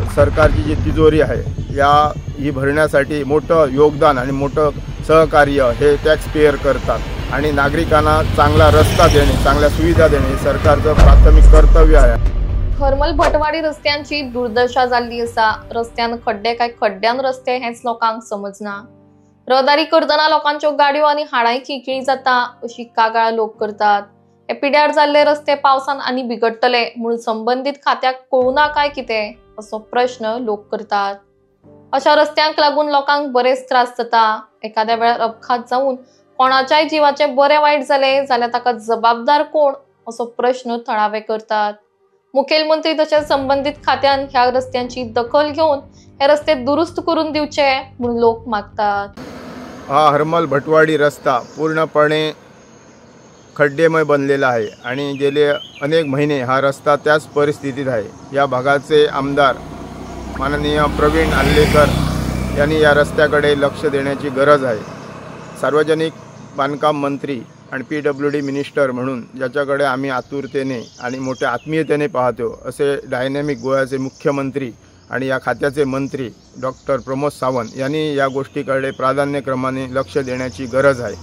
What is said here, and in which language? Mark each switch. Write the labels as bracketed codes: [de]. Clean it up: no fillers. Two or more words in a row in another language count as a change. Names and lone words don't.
[mr] सरकारची जी तिजोरी आहे ही भरण्यासाठी मोठं योगदान आणि मोठं सहकार्य हे [en] tax payer [mr] करतात आणि नागरिकांना चांगला रस्ता देणे, चांगल्या सुविधा देणे हे सरकारचं प्राथमिक कर्तव्य आहे। [kok] हरमल भटवाडी रस्त्यांची दुर्दशा झाली असा, रस्त्यान खड्डे काय खड्ड्यान रस्ते हेच लोकांक समजना। रहदारी करतना लोकांच्यो गाडयो आणि हाडाय खिळखिळी जाता अशी कागाळ लोक करतात। हे पिड्यार जाल्ले रस्ते पावसान आणि बिगडटले म्हणून संबंधित खात्याक कळुना काय किते असो प्रश्न लोक करतात। अशा रस्त्यांक लागून लोकांक बरेच त्रास जाता। एखाद्या वेळार अपघात जाऊन कोणाच्याय जीवाचे बरे वाईट जाले जाल्यार ताका जबाबदार कोण असो प्रश्न थळावे करतात। मुखेलमंत्री तसेच संबंधित खात्यान ह्या रस्त्यांची दखल घेऊन हे रस्ते दुरुस्त करून दिवचे म्हणून लोक मागतात। [mr] हा हरमल भटवाडी रस्ता पूर्णपणे खड्डेमय बनलेला आहे आणि गेले अनेक महिने हा रस्ता त्याच परिस्थितीत आहे। या भागाचे आमदार माननीय प्रवीण आल्लेकर यांनी या रस्त्याकडे लक्ष देण्याची गरज आहे। सार्वजनिक बांधकाम मंत्री आणि [en] PWD minister [mr] म्हणून ज्याच्याकडे आम्ही आतुरतेने आणि मोठ्या आत्मीयतेने पाहतो असे डायनॅमिक गोव्याचे मुख्यमंत्री आणि या खात्याचे मंत्री डॉक्टर प्रमोद सावंत यांनी या गोष्टीकडे प्राधान्यक्रमाने लक्ष देण्याची गरज आहे।